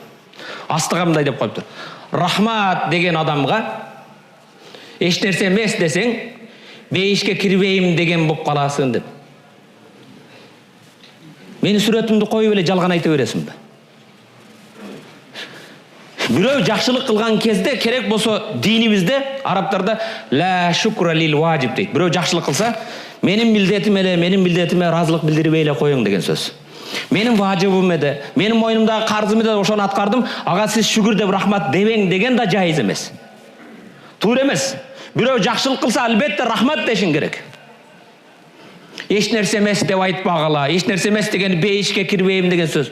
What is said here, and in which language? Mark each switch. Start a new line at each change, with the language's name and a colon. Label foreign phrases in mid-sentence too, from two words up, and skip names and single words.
Kyrgyz: Астыга мындай деп коюптур: "Рахмат деген адамга эч нерсе эмес десең, бейишке кирбейм деген болуп каласың" деп. Менин сүрөтүмдү коюп эле жалган айта бересиңби? Бирөө жакшылык кылган кезде керек болсо динибизде арабтарда
Arabic: لا شكر للواجب
Kyrgyz: дейт. Бирөө жакшылык кылса, менин милдетиме разылык билдирбей эле коюң деген сөз. Менин важыбым эде, менин мойнумдагы карзым эде, ошону аткардым, ага сиз шүгүр деп рахмат дебең деген да жайыз эмес. Туура эмес. Бирөө жакшылык кылса, албетте рахмат дешиң керек. Эч нерсе эмес деп айтпагыла, эч нерсе эмес деген бейишке кирбейм деген сөз.